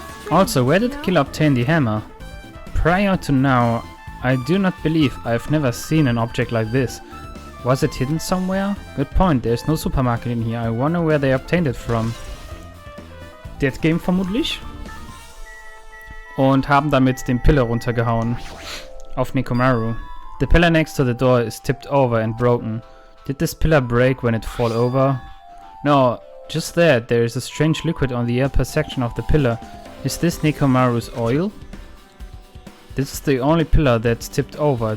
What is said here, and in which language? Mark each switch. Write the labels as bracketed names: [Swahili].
[English] Also, where did the killer obtain the hammer? Prior to now, I do not believe I've never seen an object like this. Was it hidden somewhere? Good point, there's no supermarket in here. I wonder where they obtained it from. [German] Dead Game vermutlich. Und haben damit den Pillar runtergehauen. Auf Nekomaru. [English] The pillar next to the door is tipped over and broken. Did this pillar break when it fell over? No, just that, there is a strange liquid on the upper section of the pillar. Is this Nekomaru's oil? This is the only pillar that's tipped over.